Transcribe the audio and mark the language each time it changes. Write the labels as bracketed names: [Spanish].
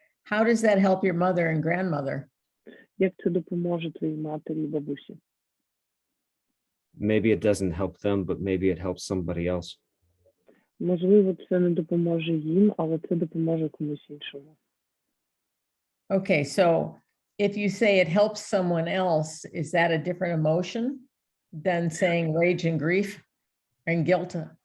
[English] How does that help your mother and grandmother? [Ukrainian] Як це допоможе твоїй матері і бабусі? [English] Maybe it doesn't help them, but maybe it helps somebody else. [Ukrainian] Можливо, це не допоможе їм, але це допоможе комусь іншому. [English] Okay, so if you say it helps someone else, is that a different emotion than saying rage and grief and guilt?